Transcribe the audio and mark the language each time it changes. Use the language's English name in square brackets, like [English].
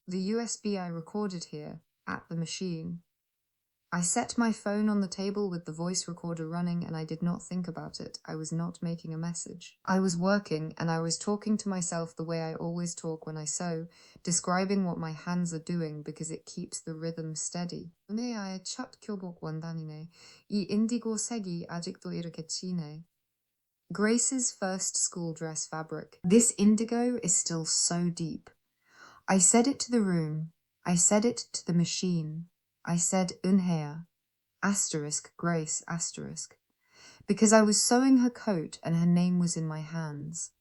[English] The USB I recorded here, at the machine. I set my phone on the table with the voice recorder running and I did not think about it. I was not making a message. I was working and I was talking to myself the way I always talk when I sew, describing what my hands are doing because it keeps the rhythm steady. [Korean] 은혜야의 첫 교복 원단이네. 이 인디고 색이 아직도 이렇게 진해. [English] Grace's first school dress fabric. This indigo is still so deep. I said it to the room. I said it to the machine. I said Unhea, asterisk, Grace, asterisk, because I was sewing her coat and her name was in my hands.